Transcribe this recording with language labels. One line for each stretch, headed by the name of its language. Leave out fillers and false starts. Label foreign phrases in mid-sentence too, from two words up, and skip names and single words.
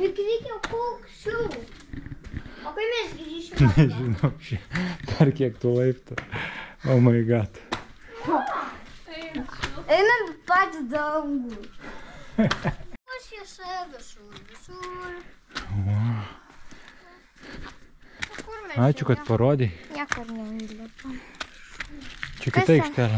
Lithuanian: Juk reikia paukščių. O kai mes grįšime? Nežinau, dar kiek tų laiptų.
English: Oh my god.
Lithuanian: Einam patį dangų. Šviesa visur. Ačiū, kad parodai. Niekur neįlipa. Čia kita aikštelė.